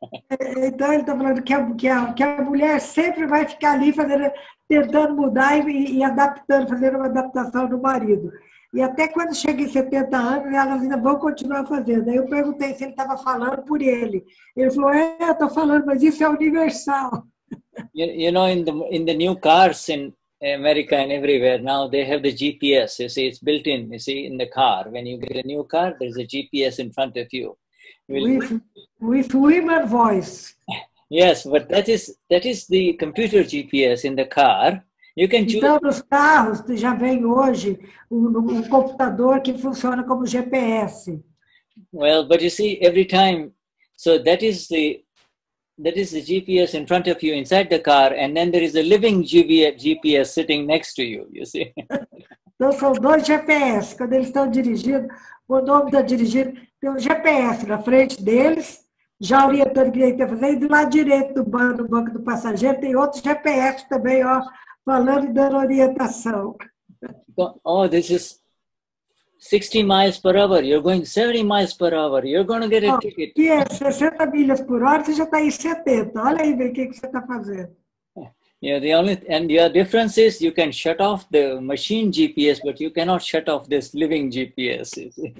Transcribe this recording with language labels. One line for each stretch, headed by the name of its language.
Portuguese: Então, ele está falando que a mulher sempre vai ficar ali tentando mudar e adaptando, fazendo uma adaptação do marido. E até quando chega em 70 anos, elas ainda vão continuar fazendo. Aí eu perguntei se ele estava falando por ele. Ele falou, eu estou falando, mas isso é universal.
English: You know, in the new cars in America and everywhere now, they have the GPS. You see, it's built in. You see, in the car. When you get a new car, there's a GPS in front of you. With women voice. Yes, but that is the computer GPS in the car. You can choose.
Portuguese: Então, nos carros já vem hoje computador que funciona como GPS.
English: Well, but you see, every time, so that is the GPS in front of you inside the car, and then there is a living GPS sitting next to you, you see.
Portuguese: Então, são dois GPS. Quando eles estão dirigindo, o nome está dirigindo, tem um GPS na frente deles, já orientando o que ele tem que fazer, e do lado direito do banco do passageiro tem outro GPS também, ó, falando e dando orientação.
English: Oh, this is 60 miles per hour. You're going 70 miles per hour. You're going to get a ticket.
Portuguese: Que é 60 milhas por hora, você já está em 70. Olha aí, o que você está fazendo.
English: Yeah, the difference is you can shut off the machine GPS, but you cannot shut off this living GPS.